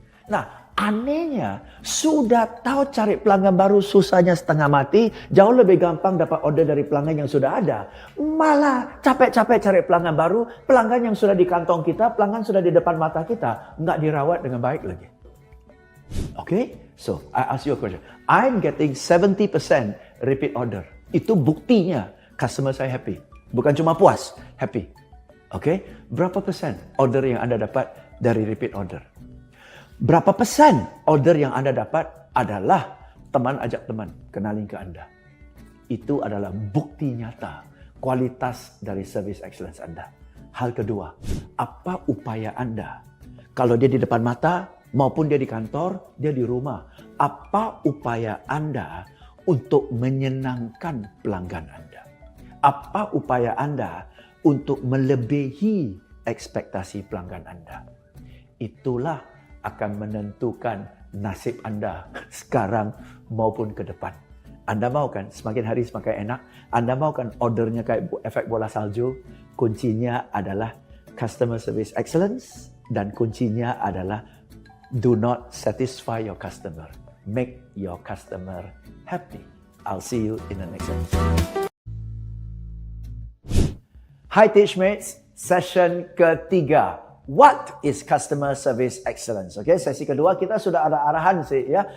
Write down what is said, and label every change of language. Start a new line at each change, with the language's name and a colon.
Indonesian: Nah, anehnya sudah tahu cari pelanggan baru susahnya setengah mati, jauh lebih gampang dapat order dari pelanggan yang sudah ada. Malah capek-capek cari pelanggan baru, pelanggan yang sudah di kantong kita, pelanggan sudah di depan mata kita, nggak dirawat dengan baik lagi.
English: Okay? So, I ask you a question. I'm getting 70% repeat order.
Indonesian: Itu buktinya customer saya happy. Bukan cuma puas, happy. Okay? Berapa persen order yang Anda dapat dari repeat order? Berapa persen order yang Anda dapat adalah teman ajak teman kenalin ke Anda? Itu adalah bukti nyata kualitas dari service excellence Anda. Hal kedua, apa upaya Anda? Kalau dia di depan mata maupun dia di kantor, dia di rumah. Apa upaya Anda untuk menyenangkan pelanggan Anda? Apa upaya Anda untuk melebihi ekspektasi pelanggan Anda? Itulah akan menentukan nasib Anda sekarang maupun ke depan. Anda mau kan semakin hari semakin enak? Anda mau kan ordernya kayak efek bola salju? Kuncinya adalah customer service excellence dan kuncinya adalah
English: do not satisfy your customer. Make your customer happy. I'll see you in the next episode. Hi Teachmates,
Indonesian: session ketiga.
English: What is customer service excellence?
Indonesian: Okay, sesi kedua kita sudah ada arahan sih ya.